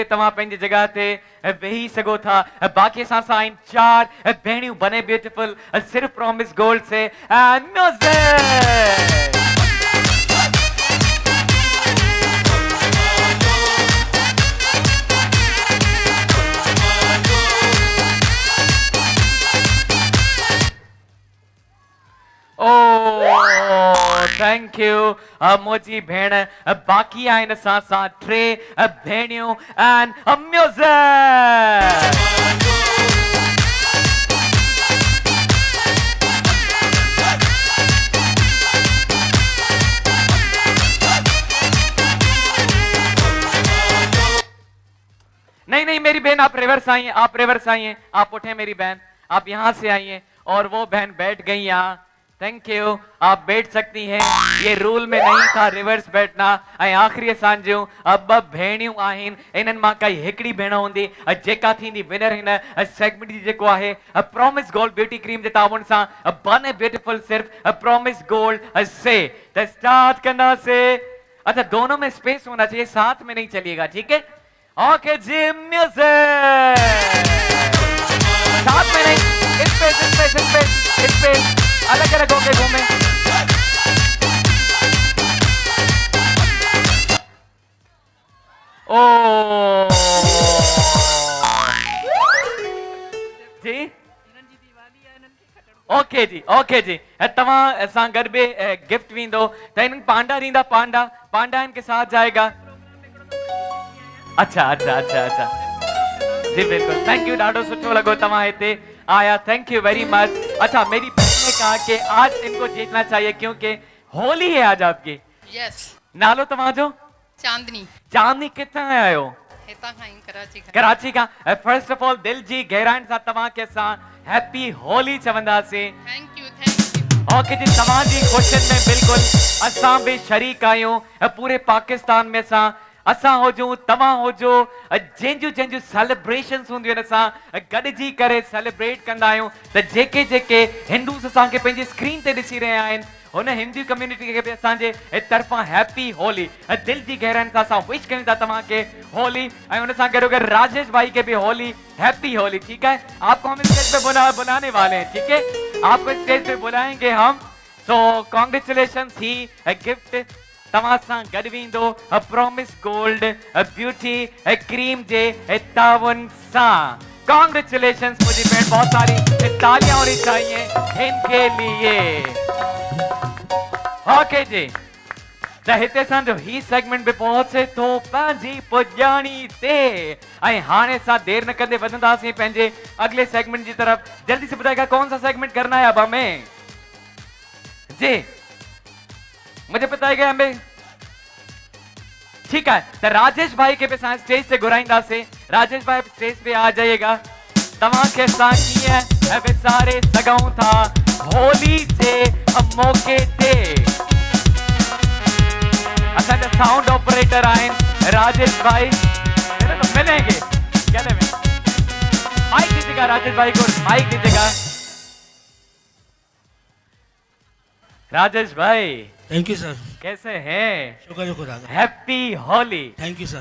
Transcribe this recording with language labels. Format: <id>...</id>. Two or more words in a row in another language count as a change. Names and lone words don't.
<sd>तव्हां पंहिंजी जगह ते वेही सघो था। बाक़ी असां सां आहिनि 4 भेणियूं</sd> <hi>बने ब्यूटीफुल सिर्फ प्रॉमिस गोल्ड से</hi> <sd>एंड म्यूजिक।</sd> <en>thank you</en> <sd>मुझी भेण। बाक़ी आहिनि असां सां 3 भेणियूं</sd> <en>and music.</en> <hi>नहीं मेरी बहन आप रिवर्स आइए, आप उठे मेरी बहन, आप यहाँ से आइए और वो बहन बैठ गई यहाँ।</hi> <en>thank you,</en> <hi>आप बैठ सकती हैं, ये रूल में नहीं था रिवर्स बैठना।</hi> <sd>ऐं आखिरी असांजूं अब भेणियूं आहिनि, इन्हनि मां काई हिकिड़ी भेण हूंदी जेका थींदी विनर हिन सेगमेंट जी, जेको आहे प्रॉमिस गोल्ड ब्यूटी क्रीम जे ताउन सां</sd> <hi>बने ब्यूटीफुल सिर्फ प्रॉमिस गोल्ड से।</hi> <sd>तो स्टार्ट कंदासीं।</sd> <hi>अच्छा, दोनों में स्पेस होना चाहिए, साथ में नहीं चलिएगा, ठीक है। ओके जी, म्यूजिक। साथ में नहीं, स्पेस अलग अलग होके घूमे।</hi> <sd>ओ जी, ओके जी तव्हां असां गॾु बि गिफ्ट वेंदो त हिननि पांडा ॾींदा,</sd> <hi>पांडा इनके साथ जाएगा। अच्छा जी बिल्कुल,</hi> <en>thank you,</en> <sd>ॾाढो सुठो लॻो तव्हां हिते आया,</sd> <en>Thank you very much.</en> <hi>अच्छा, मेरी बहन ने कहा कि आज इनको जीतना चाहिए क्योंकि होली है आज आपकी।</hi> <en>यस।</en> <sd>नालो तव्हांजो? चांदनी किथां आया हो? हितां खां, कराची का।</sd> <en>first of all</en> <sd>दिल जी गहराइनि सां तव्हांखे असां</sd> <en>happy Holi</en> <sd>चवंदासीं।</sd> <en>Thank you.</en> <sd>ओके जी, तव्हांजी ख़ुशियुनि में बिल्कुल असां बि शरीक आहियूं। पूरे पाकिस्तान में असां हुजूं, तव्हां हुजो, जंहिंजूं सेलिब्रेशन्स हूंदियूं आहिनि असां गॾिजी करे सेलिब्रेट कंदा आहियूं। त जेके हिंदूस असांखे पंहिंजी स्क्रीन ते ॾिसी रहिया आहिनि, हुन हिंदू कम्युनिटी खे बि असांजे तरफ़ां</sd> <en>happy Holi,</en> <sd>दिल जी गहराइनि सां असां विश कयूं था तव्हांखे होली। ऐं हुन सां गॾो गॾु राजेश भाई</sd> <hi>के भी होली,</hi> <en>happy Holi,</en> <hi>ठीक है। आपको हम स्टेज पे बुलाने वाले हैं, ठीक है, आपको स्टेज पे बुलाएंगे हम।</hi> <sd>सो कॉन्ग्रेचुलेशन, ही गिफ्ट तव्हां सां गॾु वेंदो प्रॉमिस गोल्ड ब्यूटी क्रीम जे ताउन सां।</sd> <hi>कॉन्ग्रेचुलेशन मुझी बहन, बहुत सारी तालियां होनी चाहिए इनके लिए।</hi> <sd>ओके जी, त हिते असांजो ही सेगमेंट भी पहुचे थो पंहिंजी पुॼाणी ते। ऐं हाणे असां देर न कंदे वधंदासीं पंहिंजे अगले सेगमेंट जी तरफ।</sd> <hi>जल्दी से बताएगा कौन सा सेगमेंट करना है अब हमें जी, मुझे बताएगा हमें ठीक है, तो राजेश भाई के पे स्टेज से घुराइंदा से। राजेश भाई स्टेज पे आ जाइएगा।</hi> <sd>तव्हांखे असां कीअं विसारे सघूं था होली जे मौके ते। असांजा साउंड ऑपरेटर आहिनि राजेश भाई,</sd> <hi>तो मिलेंगे गले में। माइक दीजिएगा राजेश भाई को, माइक दीजिएगा। राजेश भाई</hi> <en>Thank you sir.</en> <hi>कैसे हैं? शुक्र शुक्र दादा।</hi> <en>Happy Holi. Thank you sir.</en>